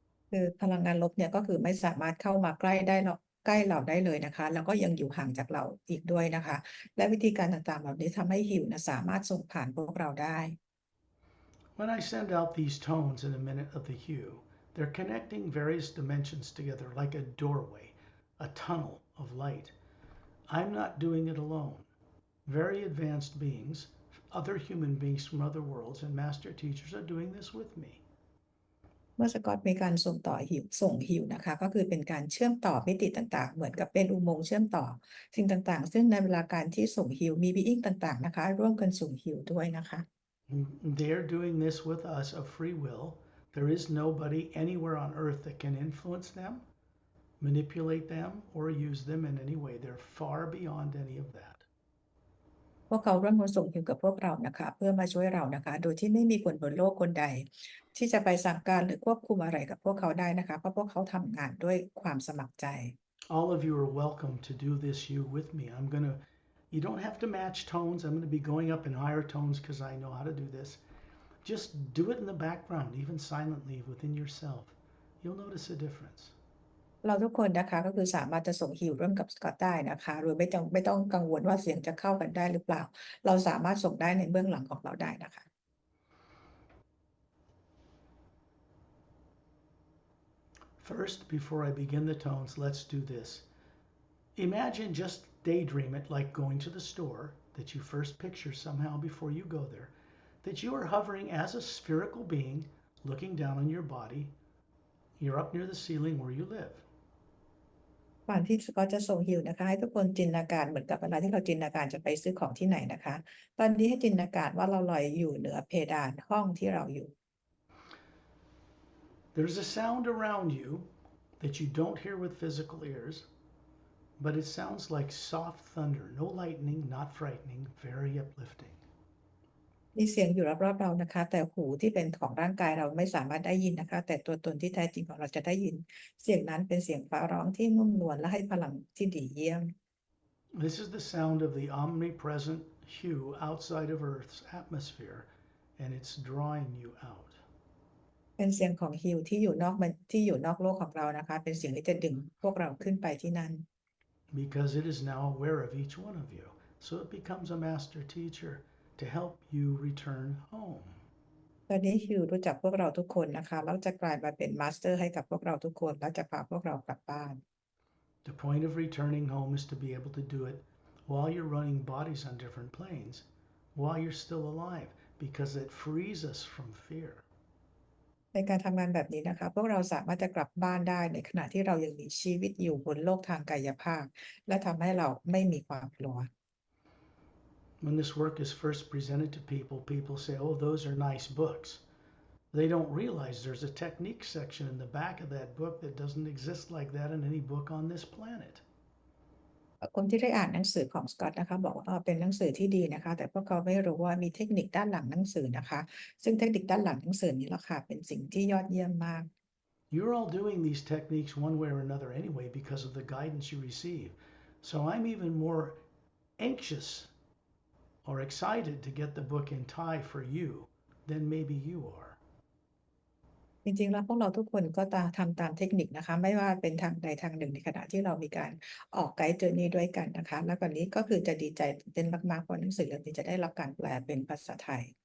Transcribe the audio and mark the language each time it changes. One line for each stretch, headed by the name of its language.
Thai: คือพลังงานลบเนี่ยก็คือไม่สามารถเข้ามาใกล้เราได้เลยนะคะแล้วก็ยังอยู่ห่างจากเราอีกด้วยนะคะและวิธีการต่างๆเหล่านี้ทำให้หิวนะสามารถส่งผ่านพวกเราได้
English: When I send out these tones in a minute of the HU, they're connecting various dimensions together like a doorway, a tunnel of light. I'm not doing it alone. Very advanced beings, other human beings from other worlds, and master teachers are doing this with me.
Thai: เมื่อสกอตมีการส่งหิวนะคะก็คือเป็นการเชื่อมต่อมิติต่างๆเหมือนกับเป็นอุโมงค์เชื่อมต่อสิ่งต่างๆซึ่งในเวลาการที่ส่งหิวมีบีอิงต่างๆนะคะร่วมกันส่งหิวด้วยนะคะ
English: They're doing this with us of free will. There is nobody anywhere on earth that can influence them, manipulate them, or use them in any way. They're far beyond any of that.
Thai: พวกเขาร่วมมือส่งหิวกับพวกเรานะคะเพื่อมาช่วยเรานะคะโดยที่ไม่มีคนบนโลกคนใดที่จะไปสั่งการหรือควบคุมอะไรกับพวกเขาได้นะคะเพราะพวกเขาทำงานด้วยความสมัครใจ
English: All of you are welcome to do this HU with me. You don't have to match tones. I'm going to be going up in higher tones because I know how to do this. Just do it in the background, even silently within yourself. You'll notice a difference.
Thai: เราทุกคนนะคะก็คือสามารถจะส่งหิวร่วมกับสกอตได้นะคะโดยไม่ต้องกังวลว่าเสียงจะเข้ากันได้หรือเปล่าเราสามารถส่งได้ในเบื้องหลังของเราได้นะคะ
English: First, before I begin the tones, let's do this. Imagine, just daydream it like going to the store, that you first picture somehow before you go there, that you are hovering as a spherical being looking down on your body. You're up near the ceiling where you live.
Thai: ก่อนที่สกอตจะส่งหิวนะคะให้ทุกคนจินตนาการเหมือนกับเวลาที่เราจินตนาการจะไปซื้อของที่ไหนนะคะตอนนี้ให้จินตนาการว่าเราลอยอยู่เหนือเพดานห้องที่เราอยู่
English: There's a sound around you that you don't hear with physical ears, but it sounds like soft thunder, no lightning, not frightening, very uplifting.
Thai: มีเสียงอยู่รอบๆเรานะคะแต่หูที่เป็นของร่างกายเราไม่สามารถได้ยินนะคะแต่ตัวตนที่แท้จริงของเราจะได้ยินเสียงนั้นเป็นเสียงฟ้าร้องที่นุ่มนวลและให้พลังที่ดีเยี่ยม
English: This is the sound of the omnipresent HU outside of Earth's atmosphere, and it's drawing you out.
Thai: เป็นเสียงของฮิวที่อยู่นอกโลกของเรานะคะเป็นเสียงที่จะดึงพวกเราขึ้นไปที่นั่น
English: Because it is now aware of each one of you, so it becomes a master teacher to help you return home.
Thai: ตอนนี้ฮิวรู้จักพวกเราทุกคนนะคะแล้วจะกลายมาเป็นมาสเตอร์ให้กับพวกเราทุกคนและจะพาพวกเรากลับบ้าน
English: The point of returning home is to be able to do it while you're running bodies on different planes, while you're still alive, because it frees us from fear.
Thai: ในการทำงานแบบนี้นะคะพวกเราสามารถจะกลับบ้านได้ในขณะที่เรายังมีชีวิตอยู่บนโลกทางกายภาพและทำให้เราไม่มีความกลัว
English: When this work is first presented to people, people say, oh, those are nice books. They don't realize there's a technique section in the back of that book that doesn't exist like that in any book on this planet.
Thai: คนที่ได้อ่านหนังสือของสกอตนะคะบอกว่าเป็นหนังสือที่ดีนะคะแต่พวกเขาไม่รู้ว่ามีเทคนิคด้านหลังหนังสือนะคะซึ่งเทคนิคด้านหลังหนังสือนี้แหละค่ะเป็นสิ่งที่ยอดเยี่ยมมาก
English: You're all doing these techniques one way or another anyway because of the guidance you receive. So I'm even more anxious or excited to get the book in Thai for you than maybe you are.
Thai: จริงๆแล้วพวกเราทุกคนก็ทำตามเทคนิคนะคะไม่ว่าเป็นทางใดทางหนึ่งในขณะที่เรามีการออกไกด์เจอร์นี่ด้วยกันนะคะแล้วก่อนนี้ก็คือจะดีใจตื่นเต้นมากๆเพราะหนังสือเล่มนี้จะได้รับการแปลเป็นภาษาไทย